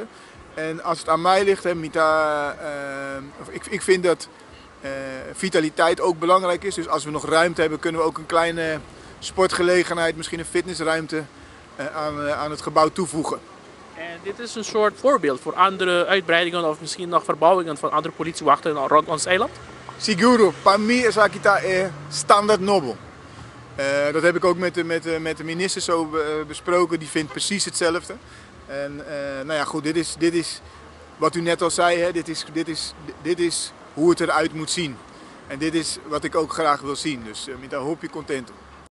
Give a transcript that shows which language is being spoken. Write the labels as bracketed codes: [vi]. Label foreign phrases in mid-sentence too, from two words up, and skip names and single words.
[nl] En als het aan mij ligt, ik vind dat vitaliteit ook belangrijk is. Dus als we nog ruimte hebben, kunnen we ook een kleine sportgelegenheid, misschien een fitnessruimte aan het gebouw toevoegen. En dit is een soort voorbeeld voor andere uitbreidingen of misschien nog verbouwingen van andere politiewachten rond ons eiland? [pap] Seguro, para mí is aqui standaard nobel. [nl] Dat heb ik ook met de minister zo besproken, die vindt precies hetzelfde. En goed, dit is wat u net al zei, dit is hoe het eruit moet zien. En dit is wat ik ook graag wil zien, dus met daar hoop je content op.